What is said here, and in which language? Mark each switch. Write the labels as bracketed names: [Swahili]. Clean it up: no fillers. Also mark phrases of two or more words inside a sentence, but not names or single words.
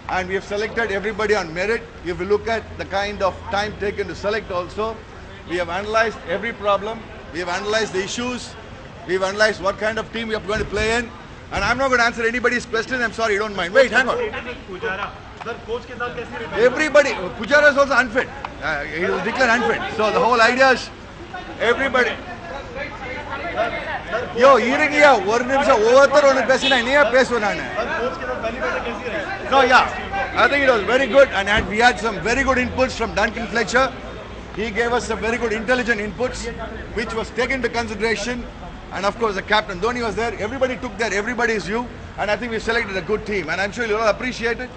[English] and we have selected everybody on merit. If you look at the kind of time taken to select also, we have analyzed every problem, we have analyzed the issues, we have analyzed what kind of team we are going to play in, and I'm not going to answer anybody's question. I'm sorry, you don't mind. Wait, hang on. Everybody, Pujara is also unfit. He was declared unfit. So the whole idea is everybody. [Tamil] யோ, இருங்கய்யா, ஒரு நிமிஷம் ஓவரா தான் ஒன்னு பேசினியா பேசுவ நானு. [English] So yeah, I think it was very good, and we had some very good inputs from Duncan Fletcher. He gave us some very good intelligent inputs, which was taken into consideration. And of course, the captain Dhoni was there. Everybody took that. Everybody is you, and I think we selected a good team. And I'm sure you'll all appreciate it.